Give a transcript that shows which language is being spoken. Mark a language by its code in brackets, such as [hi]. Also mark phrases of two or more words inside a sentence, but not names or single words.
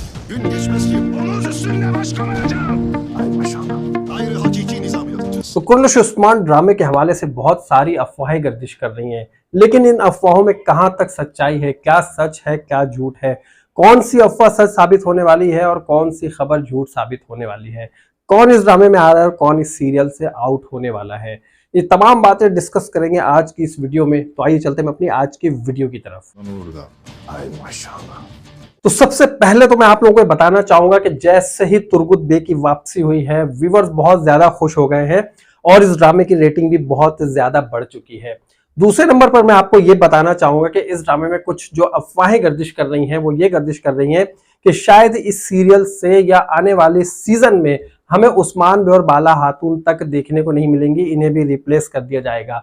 [tr] Gün geçmez ki omuz üstünde baş kalacağım. Ay maşallah. Gayri hakiki nizam yaratıcısı. [hi] तो कुर्रश उस्मान ड्रामे के हवाले से बहुत सारी अफवाहें गर्दिश कर रही हैं, लेकिन इन अफवाहों में कहां तक सच्चाई है, क्या सच है क्या झूठ है, कौन सी अफवाह सच साबित होने वाली है और कौन सी खबर झूठ साबित होने वाली है, कौन इस ड्रामे में आ रहा है और कौन इस सीरियल से आउट होने वाला है, ये तमाम बातें डिस्कस करेंगे आज की इस वीडियो में। तो आइए चलते हैं अपनी आज की वीडियो की तरफ। [tr] Burada. Ay maşallah. [hi] तो सबसे पहले तो मैं आप लोगों को बताना चाहूंगा कि जैसे ही तुर्गुत बे की वापसी हुई है, व्यूवर्स बहुत ज्यादा खुश हो गए हैं और इस ड्रामे की रेटिंग भी बहुत ज्यादा बढ़ चुकी है। दूसरे नंबर पर मैं आपको ये बताना चाहूंगा कि इस ड्रामे में कुछ जो अफवाहें गर्दिश कर रही हैं वो ये गर्दिश कर रही हैं कि शायद इस सीरियल से या आने वाले सीजन में हमें उस्मान बे और बाला खातून तक देखने को नहीं मिलेंगी, इन्हें भी रिप्लेस कर दिया जाएगा।